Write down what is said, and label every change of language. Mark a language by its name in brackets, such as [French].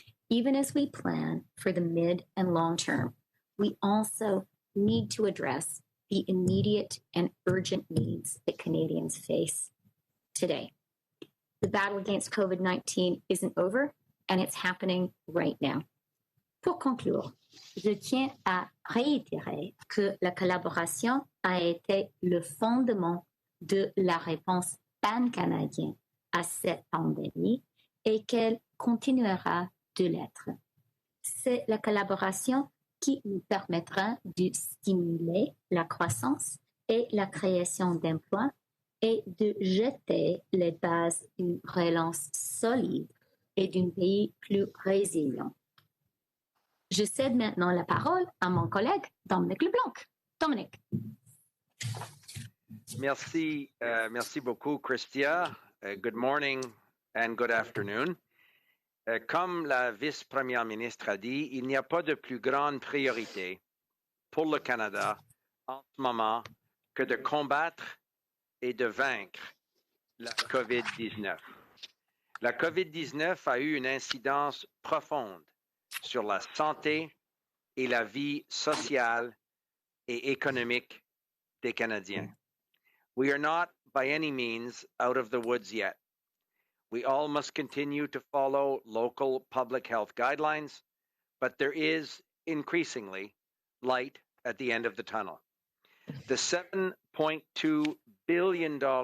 [English] Even as we plan for the mid and long term, we also need to address the immediate and urgent needs that Canadians face today. The battle against COVID-19 isn't over, and it's happening right now. [French] Pour conclure, je tiens à réitérer que la collaboration a été le fondement de la réponse pan-canadienne à cette pandémie et qu'elle continuera de l'être. C'est la collaboration qui nous permettra de stimuler la croissance et la création d'emplois et de jeter les bases d'une relance solide et d'un pays plus résilient. Je cède maintenant la parole à mon collègue Dominic LeBlanc. Dominic. Merci beaucoup, Chrystia. [English] Good morning and good afternoon. [French] Comme la vice-première ministre a dit, il n'y a pas de plus grande priorité pour le Canada en ce moment que de combattre et de vaincre la COVID-19. La COVID-19 a eu une incidence profonde sur la santé et la vie sociale et économique des Canadiens. [English] We are not by any means out of the woods yet. We all must continue to follow local public health guidelines, but there is increasingly light at the end of the tunnel. The $7.2 billion